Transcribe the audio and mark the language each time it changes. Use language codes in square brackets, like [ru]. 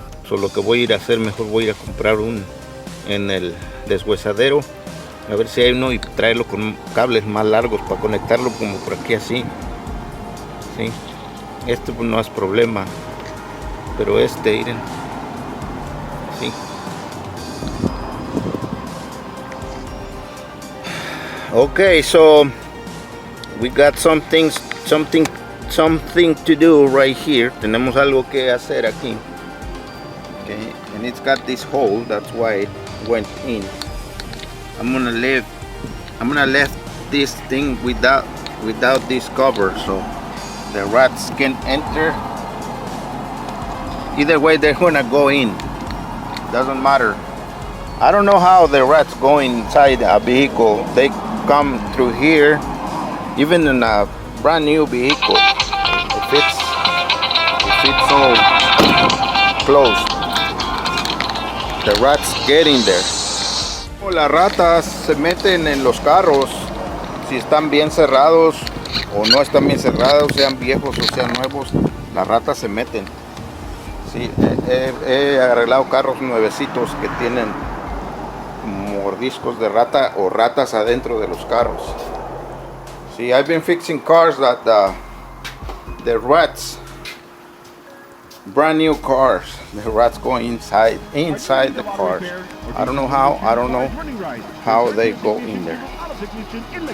[es] Lo que voy a ir a hacer, mejor voy a ir a comprar en el deshuesadero, a ver si hay uno, y traerlo con cables más largos para conectarlo, como por aquí así. ¿Sí? Este pues no es problema, pero miren, ¿sí? [en] Okay, so we got something to do right here. [es] Tenemos algo que hacer aquí. [en] Okay, and it's got this hole, that's why it went in. I'm gonna leave this thing without this cover, so the rats can enter. Either way, they're gonna go in. Doesn't matter. I don't know how the rats go inside a vehicle. They come through here, even in a brand new vehicle. If it's all closed, the rats get in there. [es] Las ratas se meten en los carros si están bien cerrados o no están bien cerrados, sean viejos o sean nuevos. Las ratas se meten. Sí, he arreglado carros nuevecitos que tienen mordiscos de rata o ratas adentro de los carros. [en] See, I've been fixing cars that the rats, brand new cars, the rats go inside the cars. I don't know how they go in there.